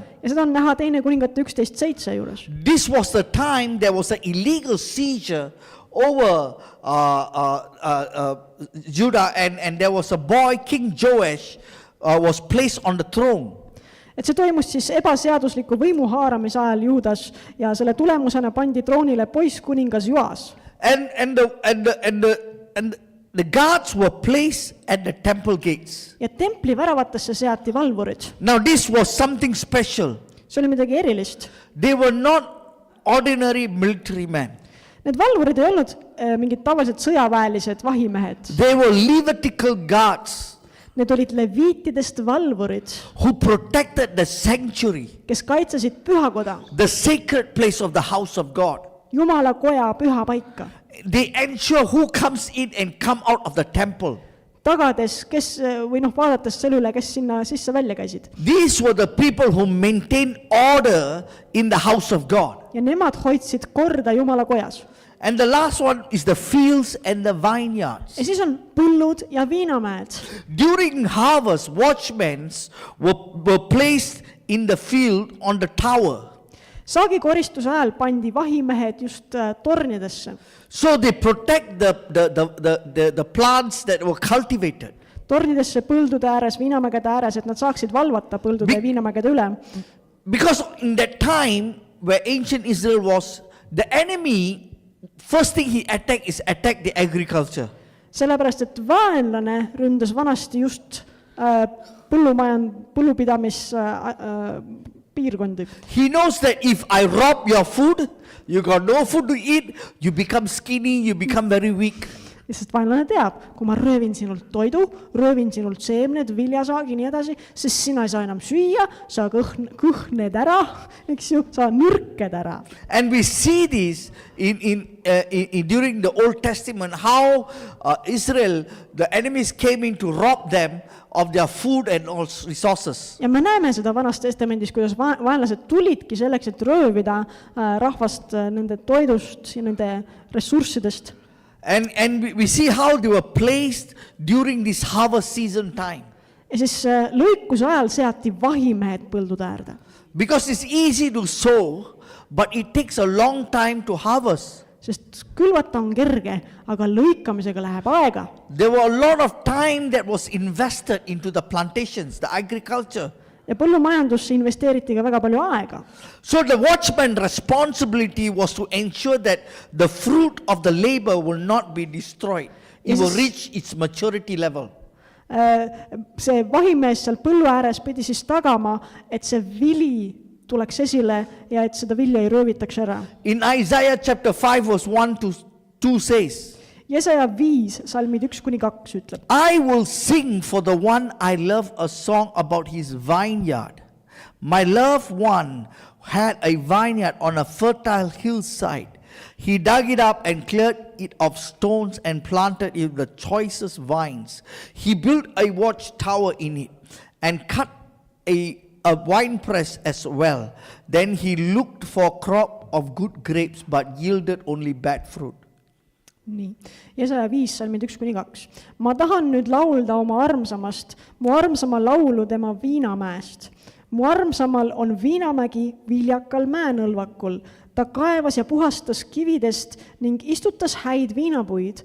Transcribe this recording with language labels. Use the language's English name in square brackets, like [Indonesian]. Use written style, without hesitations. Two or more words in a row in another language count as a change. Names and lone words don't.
[Estonian] Ja seda on näha teine kuningate 11:7 juures. [English] This was the time there was an illegal seizure over Judah, and there was a boy, King Joash, was placed on the throne. [Estonian] Et see toimus siis ebaseadusliku võimu haaramise ajal Juudas ja selle tulemusena pandi troonile poiss kuningas Joas. [English] And the guards were placed at the temple gates. [Estonian] Ja templi väravatesse seati valvurid. [English] Now this was something special. [Estonian] See oli midagi erilist. [English] They were not ordinary military men. [Estonian] Need valvurid ei olnud mingid tavalised sõjaväelised vahimehed. [English] They were Levitical guards [Estonian] Need olid leviitidest valvurid, [English] who protected the sanctuary, [Estonian] kes kaitsesid pühakoda, [English] the sacred place of the house of God. [Estonian] Jumala koja püha paika, [English] They ensure who comes in and come out of the temple. [Estonian] tagades, kes või vaadates selle üle, kes sinna sisse välja käisid. [English] These were the people who maintained order in the house of God. [Estonian] Ja nemad hoidsid korda Jumala kojas. [English] And the last one is the fields and the vineyards. [Estonian] Ja siis on põllud ja viinamäed. [English] During harvest, watchmen were placed in the field on the tower. [Estonian] Saagikoristuse ajal pandi vahimehed just tornidesse. [English] So they protect the plants that were cultivated. [Estonian] Tornidesse põldude ääres, viinamägede ääres, et nad saaksid valvata põldude ja viinamägede üle. [English] Because in that time where ancient Israel was, the enemy, first thing he attacked is attack the agriculture. [Estonian] Sellepärast, et vaenlane ründas vanasti just põllupidamis piirkondi. [English] He knows that if I rob your food, you got no food to eat, you become skinny, you become very weak. [Estonian] Sest vaenlane teab, kui ma röövin sinult toidu, röövin sinult seemned, viljasaagi, nii edasi, sest sina ei saa enam süüa, sa kõhned ära, eks ju, sa nürked ära. [English] And we see this during the Old Testament, how Israel, the enemies came in to rob them of their food and all resources. [Estonian] Ja me näeme seda Vanas Testamendis, kuidas vaenlased tulidki selleks, et röövida rahvast nende toidust ja nende ressurssidest. [English] And we see how they were placed during this harvest season time. [Estonian] Ja siis lõikuse ajal seati vahimehed põldude äärde. [English] Because it's easy to sow, but it takes a long time to harvest. [Estonian] Sest külvata on kerge, aga lõikamisega läheb aega. [English] There were a lot of time that was invested into the plantations, the agriculture. [Estonian] Ja põllumajandusse investeeriti ka väga palju aega. [English] So the watchman's responsibility was to ensure that the fruit of the labor will not be destroyed. It will reach its maturity level. [Estonian] See vahimees seal põllu ääres pidi siis tagama, et see vili tuleks esile ja et seda vilja ei röövitaks ära. [English] In Isaiah chapter 5 verse 1-2 says, [Estonian] Jesaja 5, salmid 1-2 ütleb. [English] I will sing for the one I love a song about his vineyard. My loved one had a vineyard on a fertile hillside. He dug it up and cleared it of stones and planted it with the choicest vines. He built a watchtower in it and cut a winepress as well. Then he looked for a crop of good grapes but yielded only bad fruit. [Estonian] Nii. Jesaja 5, salmid 1-2. Ma tahan nüüd laulda oma armsamast, mu armsama laulu tema viinamäest. Mu armsamal on viinamägi viljakal mäenõlvakul. Ta kaevas ja puhastas kividest ning istutas häid viinapuid.